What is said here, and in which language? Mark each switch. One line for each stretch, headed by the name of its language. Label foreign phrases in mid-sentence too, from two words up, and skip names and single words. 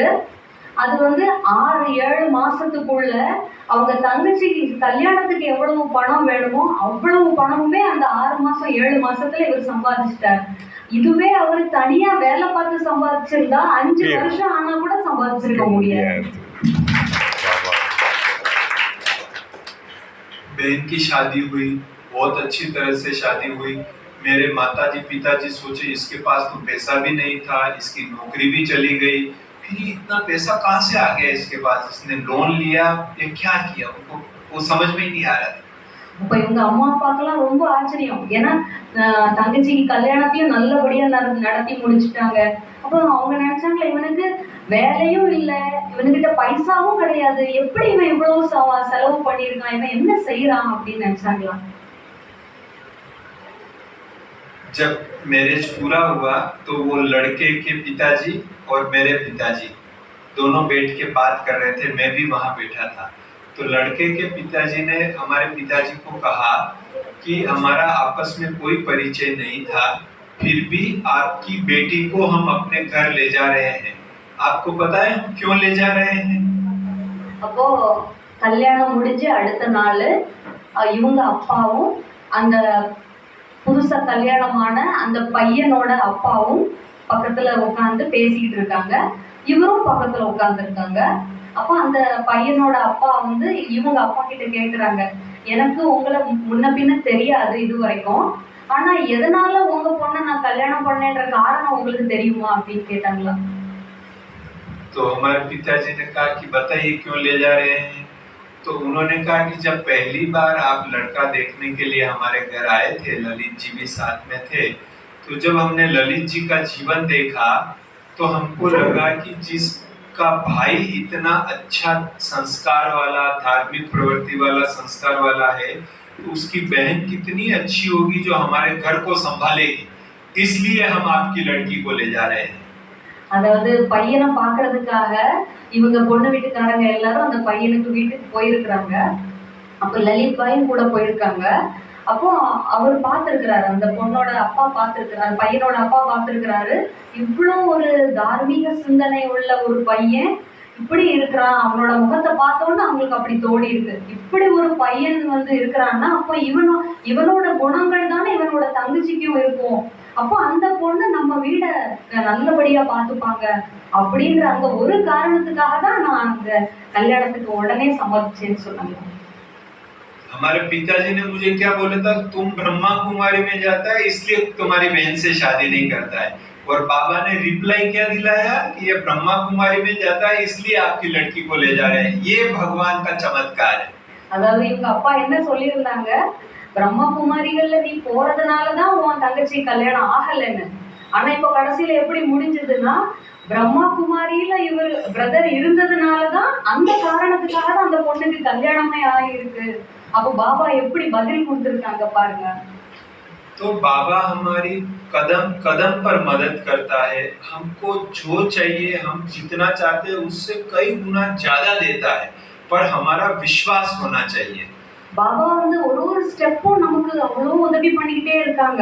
Tamil: அது வந்து 6-7 மாசத்துக்குள்ள அவங்க தங்கச்சிக்கு கல்யாணத்துக்கு எவ்வளவு பணம் வேணுமோ அவ்வளவு பணமுமே அந்த 6 மாசம் 7 மாசத்துல இவர் சம்பாதிச்சிட்டார். இதுவே அவர் தனியா வேலை பார்த்து சம்பாதிச்சிருந்தா 5 வருஷம் ஆனா கூட சம்பாதிச்சிருக்க முடியாது.
Hindi: बहन की शादी हुई, बहुत अच्छी तरह से शादी हुई। मेरे माताजी पिताजी सोचे इसके पास तो पैसा भी नहीं था, इसकी नौकरी भी चली गई, फिर इतना पैसा कहाँ से आ गया इसके पास, इसने लोन लिया या क्या किया, उनको वो समझ में ही नहीं आ रहा था।
Tamil: அப்ப இவங்க அம்மா அப்பாக்கெல்லாம் ரொம்ப ஆச்சரியம். ஏன்னா தங்கச்சிக்கு கல்யாணத்தையும் நல்லபடியா நடத்தி முடிச்சுட்டாங்க. அப்போ அவங்க நினைச்சாங்களா, இவனுக்கு வேலையும் இல்லை, இவனுக்கிட்ட பைசாவும் கிடையாது, எப்படி இவன் இவ்வளவு செலவு பண்ணியிருக்கான், இவன் என்ன செய்யறான் அப்படின்னு நினைச்சாங்களா.
Hindi: जब मैरिज पूरा हुआ तो वो लड़के के पिताजी और मेरे पिताजी दोनों बैठ के बात कर रहे थे, मैं भी वहां बैठा था। तो लड़के के पिताजी ने हमारे पिताजी को कहा कि हमारा आपस में कोई परिचय नहीं था, फिर भी आपकी बेटी को हम अपने घर ले जा रहे हैं। आपको पता है हम क्यों ले जा रहे हैं?
Tamil: அப்போ கல்யாணம் முடிஞ்சு அடுத்த நாள் இவங்க அப்பாவும் அந்த புதுசா கல்யாணமான அந்த பையனோட அப்பாவும் பக்கத்துல உட்காந்து பேசிக்கிட்டு இருக்காங்க. இவரும் பக்கத்துல உட்கார்ந்து இருக்காங்க. அப்போ அந்த பையனோட அப்பா வந்து இவங்க அப்பா கிட்ட கேக்குறாங்க, எனக்கு உங்களை முன்ன பின்ன தெரியாது இது வரைக்கும், ஆனா எதனால உங்க பொண்ணை நான் கல்யாணம் பண்ணேன்ற காரணம் உங்களுக்கு தெரியுமா அப்படின்னு கேட்டாங்களா.
Hindi: तो हमारे पिताजी ने कहा कि बताइए क्यों ले जा रहे हैं। तो उन्होंने कहा कि जब पहली बार आप लड़का देखने के लिए हमारे घर आए थे, ललित जी भी साथ में थे, तो जब हमने ललित जी का जीवन देखा तो हमको लगा कि जिसका भाई इतना अच्छा संस्कार वाला, धार्मिक प्रवृत्ति वाला, संस्कार वाला है, तो उसकी बहन कितनी अच्छी होगी जो हमारे घर को संभालेगी। इसलिए हम आपकी लड़की को ले जा रहे हैं।
Tamil: அதாவது பையனை பாக்குறதுக்காக இவங்க பொண்ணு வீட்டுக்காரங்க எல்லாரும் அந்த பையனுக்கு வீட்டுக்கு போயிருக்கிறாங்க. அப்ப லலித் பாயும் கூட போயிருக்காங்க. அப்போ அவர் பார்த்திருக்கிறாரு, அந்த பொண்ணோட அப்பா பார்த்திருக்கிறாரு, பையனோட அப்பா பார்த்திருக்கிறாரு, இவ்வளோ ஒரு தார்மீக சிந்தனை உள்ள ஒரு பையன் இப்படி இருக்கிறான், அவனோட முகத்தை பார்த்தோன்னு அவங்களுக்கு அப்படி தோடி இருக்கு. இப்படி ஒரு பையன் வந்து இருக்கிறான்னா அப்போ இவனோட குணங்கள் தானே இவனோட தங்கச்சிக்கும் இருக்கும். அப்போ அந்த பொண்ணு நம்ம வீட நல்லபடியா பார்த்துப்பாங்க அப்படின்ற அந்த ஒரு காரணத்துக்காக தான் நான் அந்த கல்யாணத்துக்கு உடனே சம்மதிச்சேன்னு சொன்னாங்க.
Hindi: हमारे पिताजी ने मुझे क्या बोला था, तुम ब्रह्मा कुमारी में जाता है इसलिए तुम्हारी बहन से शादी नहीं करता है। और बाबा ने रिप्लाई क्या दिलाया कि ये ब्रह्मा कुमारी में जाता है इसलिए आपकी लड़की को ले जा रहे हैं। ये भगवान का चमत्कार है।
Tamil: அதாவது இவங்க அப்பா என்ன சொல்லியிருந்தாங்க, பிரம்மகுமாரிகள்ல நீ போறதுனாலதான் உன் தங்கச்சி கல்யாணம் ஆகலைன்னு. ஆனா இப்ப கடைசியில எப்படி முடிஞ்சதுன்னா, பிரம்மா குமாரியில இவர் பிரதர் இருந்ததுனாலதான் அந்த காரணத்துக்காக தான் அந்த பொண்ணுக்கு கல்யாணமே ஆகிருக்கு. அப்போ பாபா எப்படி பதில் கொடுத்திருக்காங்க பாருங்க.
Hindi: तो बाबा हमारी कदम कदम पर मदद करता है। हमको जो चाहिए, हम जितना चाहते हैं उससे कई गुना ज्यादा देता है, पर हमारा विश्वास होना चाहिए।
Tamil: பாபா வந்து ஒரு ஸ்டெப்பும் நமக்கு அவ்வளவு உதவி பண்ணிக்கிட்டே இருக்காங்க.